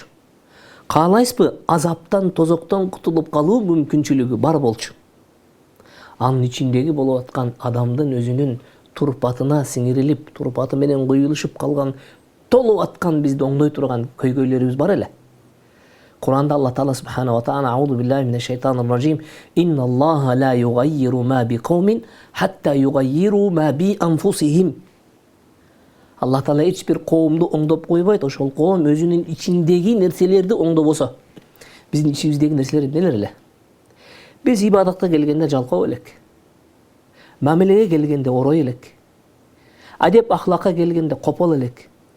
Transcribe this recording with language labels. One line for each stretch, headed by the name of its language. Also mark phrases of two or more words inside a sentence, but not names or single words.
Kyrgyz: Каалайсызбы азаптан, тозоктон кутулуп калуу мүмкүнчүлүгү бар болчу. Анын ичиндеги болуп аткан адамдын өзүнүн турпатына сиңирилип, турпаты менен куюлушуп калган, толуп аткан бизди оңдой турган көйгөйлөрүбүз бар эле.
Arabic: Куранда الله تعالى سبحانه وتعالى أعوذ بالله من الشيطان الرجيم إن الله لا يغير ما بقوم حتى يغيروا ما بأنفسهم.
Kyrgyz: Алла Таала эч бир коомду оңдоп койбойт, ошол коом өзүнүн ичиндеги нерселерди оңдобосо. Биздин ичибиздеги нерселер эмнелер эле? Биз ибадатка келгенде жалкоо элек. Мамилеге келгенде орой элек. Адеп ахлакка келгенде копол элек.